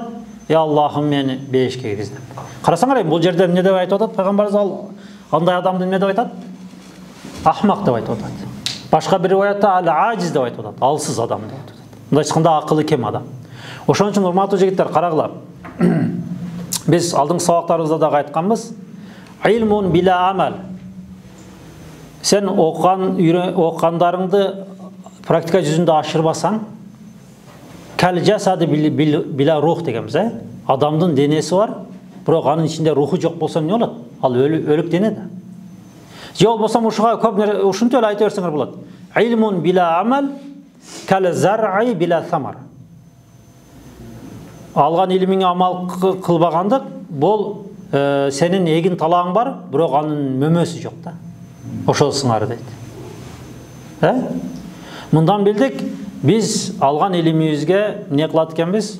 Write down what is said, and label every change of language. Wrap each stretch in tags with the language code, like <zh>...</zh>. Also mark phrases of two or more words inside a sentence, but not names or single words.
<ky>Я Аллахым мени бейишке киргиз деп. Карасаңар, бул жерде эмне деп айтып атат? Пайгамбарыбыз андай адамды эмне деп айтат? Ахмак деп айтып атат. Башка бир риваятта ал-ажиз деп айтып атат. Алсыз адам деп айтып атат. Мындай айтканда акылы кем адам. Ошон үчүн урматтуу жигиттер, карагыла. Биз алдыңкы сабактарыбызда дагы айтканбыз.</ky> <ar>علم بلا عمل.</ar> <ky>Сен окугандарыңды практика жүзүндө ашырбасаң,</ky> <ar>كالجسد بلا روح</ar> <ky>дегенбиз, Адамдын денеси бар, бирок анын ичинде руху жок болсо эмне болот? Ал өлүк дене да. Же болбосо ушуга көп ушинтип эле айта берсеңер болот.</ky> <ar>علم بلا عمل كالزرع بلا ثمر.</ar> <ky>Алган илимиңе амал кылбагандык, бул сенин эгин талааң бар, бирок анын мөмөсү жок да. Ошол сыңары дейт. Мындан билдик, биз алган илимибизге эмне кылат экенбиз?</ky>